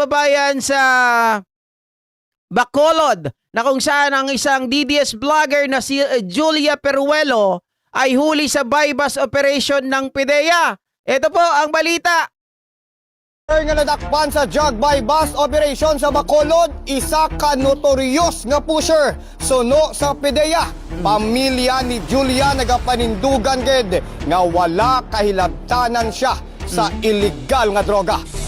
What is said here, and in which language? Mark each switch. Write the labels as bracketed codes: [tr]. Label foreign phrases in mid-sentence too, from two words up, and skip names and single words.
[tl] kababayan sa Bacolod na kung saan ang isang DDS vlogger na si Julia Peruelo ay huli sa [en] bypass operation [tl] ng PIDEA. Ito po ang balita. [hil] Nga nadakpan sa [en] drug bypass operation [hil] sa Bacolod, isa ka notorious nga pusher. Suno sa PIDEA, pamilya ni Julia nagapanindugan ged nga wala kahilabtanan siya sa illegal nga droga.